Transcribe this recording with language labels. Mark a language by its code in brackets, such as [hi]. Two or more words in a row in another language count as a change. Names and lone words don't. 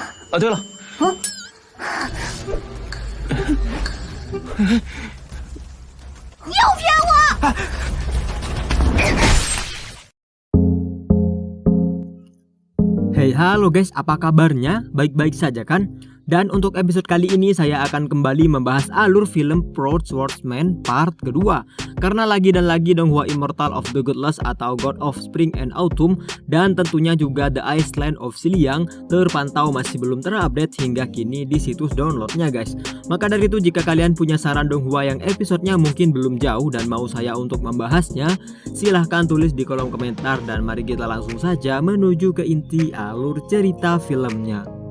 [zh] 啊，对了，又骗我！ [id] Hey halo guys, apa kabarnya? Baik-baik saja kan? Dan untuk episode kali ini saya akan kembali membahas alur film Proud Swordsman part kedua. Karena lagi dan lagi Donghua Immortal of the Godless atau God of Spring and Autumn dan tentunya juga The Iceland of Siliang terpantau masih belum terupdate hingga kini di situs downloadnya guys. Maka dari itu jika kalian punya saran Donghua yang episodenya mungkin belum jauh dan mau saya untuk membahasnya, silahkan tulis di kolom komentar dan mari kita langsung saja menuju ke inti alur cerita filmnya.